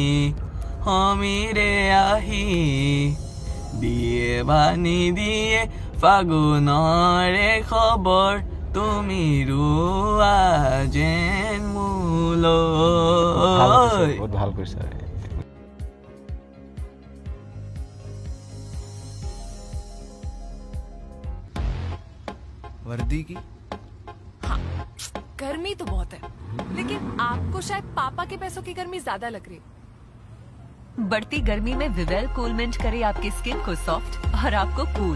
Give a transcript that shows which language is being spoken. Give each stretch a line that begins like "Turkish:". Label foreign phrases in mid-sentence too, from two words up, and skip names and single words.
Assamese: সমীৰে আহি দিয়ে বা নিদিয়ে ফাগুনৰে খবৰ তুমি ৰোৱা যেন মোলৈ। বহুত ভাল কৈছা।
Hindi: वर्दी की हाँ, गर्मी तो बहुत है, लेकिन आपको शायद पापा के पैसों की गर्मी ज्यादा लग रही है। बढ़ती गर्मी में विवेल कूलमेंट करे आपकी स्किन को सॉफ्ट और आपको कूल।